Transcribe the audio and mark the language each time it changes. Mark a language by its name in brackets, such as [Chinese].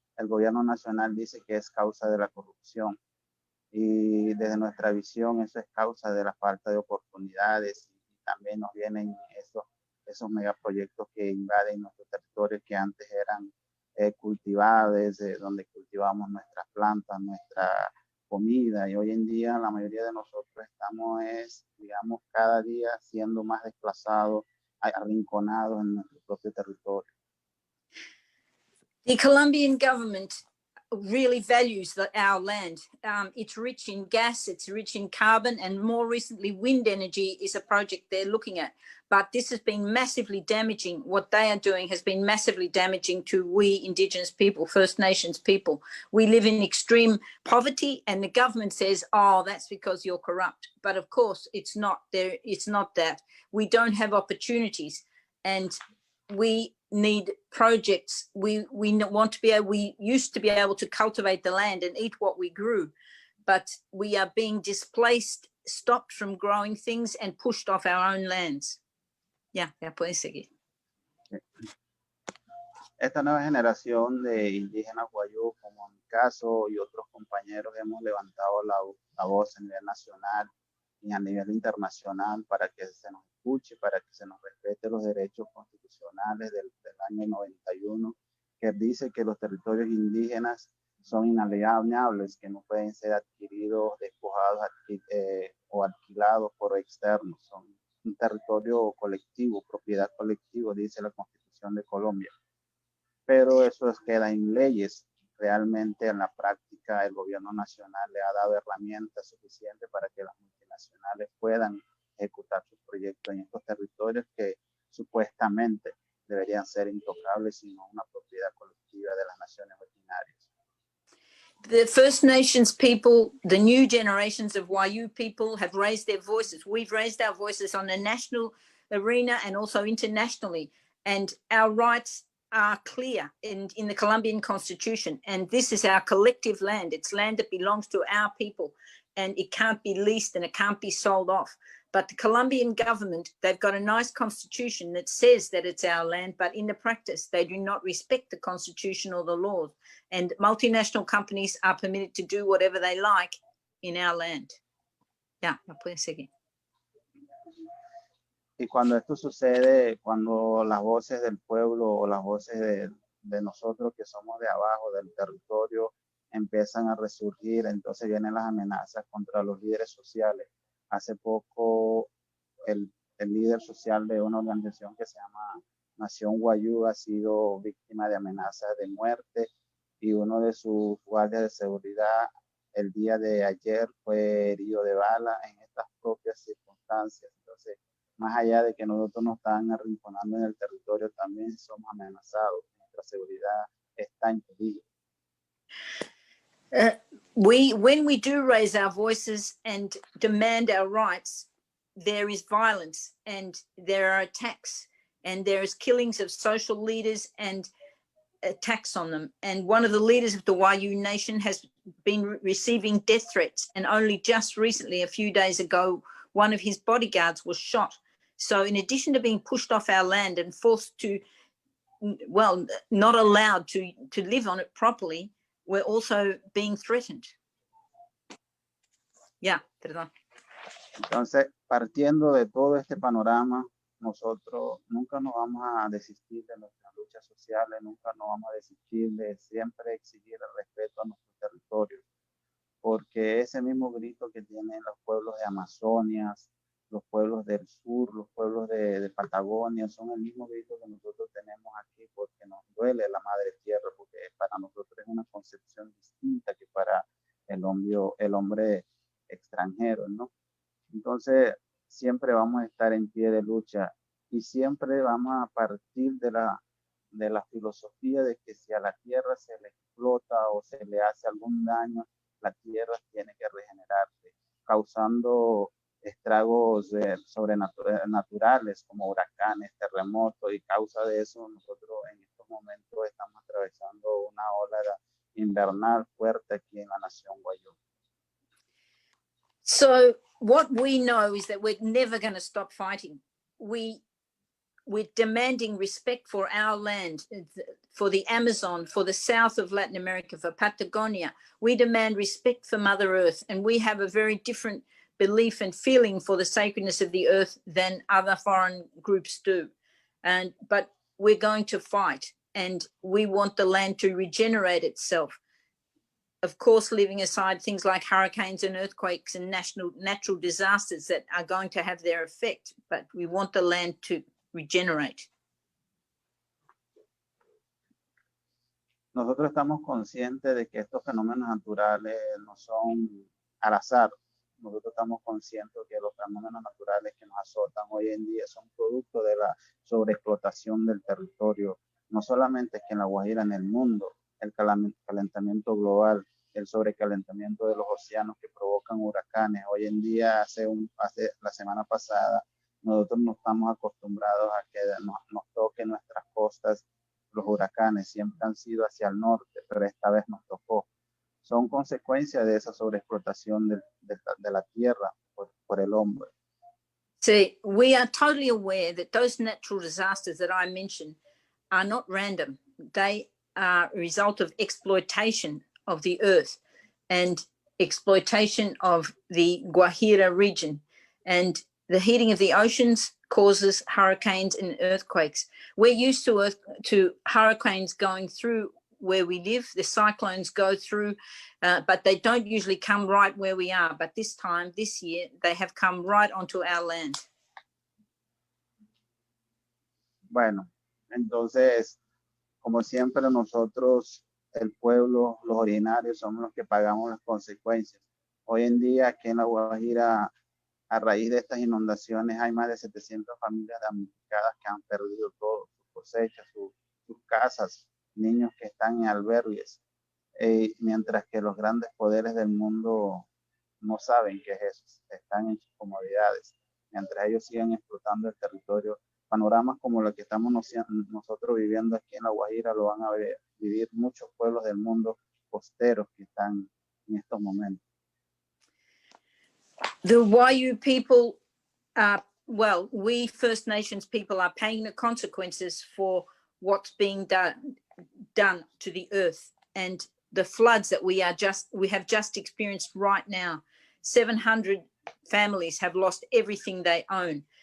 [Spanish] El gobierno nacional dice que es causa de la corrupción y desde nuestra visión eso es causa de la falta de oportunidades y también nos vienen esos megaproyectos que invaden nuestros territorios que antes eran cultivables, donde cultivamos nuestras plantas, comida, y hoy en día la mayoría de nosotros estamos, digamos, cada día siendo más desplazados, arrinconados en nuestro propio territorio. [English] The Colombian government really values our land. It's rich in gas, it's rich in carbon, and more recently, wind energy is a project they're looking at. But this has been massively damaging. What they are doing has been massively damaging to we Indigenous people, First Nations people. We live in extreme poverty, and the government says, oh, that's because you're corrupt. But of course, it's not there. It's not that. We don't have opportunities, and we need projects. We want to be able, we used to be able to cultivate the land and eat what we grew, but we are being displaced, stopped from growing things and pushed off our own lands. [Spanish] Ya puedes seguir. Esta nueva generación de indígenas guayú, como en mi caso y otros compañeros, hemos levantado la voz a nivel nacional y a nivel internacional para que se nos escuche, para que se nos respete los derechos constitucionales del año 91, que dice que los territorios indígenas son inalienables, que no pueden ser adquiridos, despojados o alquilados por externos. Son un territorio colectivo, propiedad colectiva, dice la Constitución de Colombia. Pero eso queda en leyes. Realmente en la práctica el gobierno nacional le ha dado herramientas suficientes para que las multinacionales puedan ejecutar sus proyectos en estos territorios que supuestamente deberían ser intocables, sino una propiedad colectiva de las naciones originarias. [English] The First Nations people, the new generations of Wayuu people have raised their voices. We've raised our voices on the national arena and also internationally, and our rights are clear in the Colombian Constitution, and this is our collective land. It's land that belongs to our people, and it can't be leased and it can't be sold off. But the Colombian government, they've got a nice constitution that says that it's our land, but in the practice, they do not respect the constitution or the laws. And multinational companies are permitted to do whatever they like in our land. [Spanish] Ya, no puede seguir. Y cuando esto sucede, cuando las voces del pueblo o las voces de nosotros que somos de abajo del territorio empiezan a resurgir, entonces vienen las amenazas contra los líderes sociales. Hace poco el líder social de una organización que se llama Nación Wayuu ha sido víctima de amenazas de muerte, y uno de sus guardias de seguridad el día de ayer fue herido de bala en estas propias circunstancias. Entonces, más allá de que nosotros nos están arrinconando en el territorio, también somos amenazados. Nuestra seguridad está en peligro. [English] When we do raise our voices and demand our rights, there is violence and there are attacks and there is killings of social leaders and attacks on them. And one of the leaders of the Wayuu Nation has been receiving death threats. And only just recently, a few days ago, one of his bodyguards was shot. So in addition to being pushed off our land and forced to, well, not allowed to live on it properly, we're also being threatened. [Spanish] Yeah, perdón. Entonces, partiendo de todo este panorama, nosotros nunca nos vamos a desistir de nuestras luchas sociales, nunca nos vamos a desistir de siempre exigir el respeto a nuestros territorios, porque ese mismo grito que tienen los pueblos de Amazonia, los pueblos del sur, los pueblos de Patagonia, son el mismo grito que nosotros tenemos aquí, porque nos duele la madre tierra, porque para nosotros es una concepción distinta que para el hombre extranjero, ¿no? Entonces, siempre vamos a estar en pie de lucha y siempre vamos a partir de la filosofía de que si a la tierra se le explota o se le hace algún daño, la tierra tiene que regenerarse, causando estragos sobrenaturales como huracanes, terremotos, y causa de eso nosotros en estos momentos estamos atravesando una ola invernal fuerte aquí en la nación Wayuu. [English] So what we know is that we're never going to stop fighting. We're demanding respect for our land, for the Amazon, for the south of Latin America, for Patagonia. We demand respect for Mother Earth, and we have a very different belief and feeling for the sacredness of the earth than other foreign groups do. But we're going to fight, and we want the land to regenerate itself. of course, leaving aside things like hurricanes and earthquakes and natural disasters that are going to have their effect, but we want the land to regenerate. [Spanish] Nosotros estamos conscientes de que estos fenómenos naturales no son al azar. Nosotros estamos conscientes que los fenómenos naturales que nos azotan hoy en día son producto de la sobreexplotación del territorio, no solamente aquí en La Guajira, en el mundo, el calentamiento global, el sobrecalentamiento de los océanos que provocan huracanes. Hoy en día, hace la semana pasada, nosotros no estamos acostumbrados a que nos toquen nuestras costas los huracanes, siempre han sido hacia el norte, pero esta vez nos tocó. Son consecuencias de esa sobreexplotación de la tierra por el hombre. [English] See, we are totally aware that those natural disasters that I mentioned are not random. They are a result of exploitation of the earth and exploitation of the Guajira region. And the heating of the oceans causes hurricanes and earthquakes. We're used to hurricanes going through where we live. The cyclones go through, but they don't usually come right where we are. But this year, they have come right onto our land. [Spanish] Bueno, entonces, como siempre nosotros, el pueblo, los originarios, somos los que pagamos las consecuencias. Hoy en día, aquí en La Guajira, a raíz de estas inundaciones, hay más de 700 familias damnificadas que han perdido todo, sus cosechas, sus casas, niños que están en albergues, mientras que los grandes poderes del mundo no saben qué es eso, están en sus comodidades, mientras ellos sigan explotando el territorio. Panoramas como lo que estamos nosotros viviendo aquí en La Guajira lo van a vivir muchos pueblos del mundo costeros que están en estos momentos. [English] The Wayu people, well, we First Nations people are paying the consequences for what's being done to the earth and the floods that we have just experienced right now. 700 families have lost everything they own.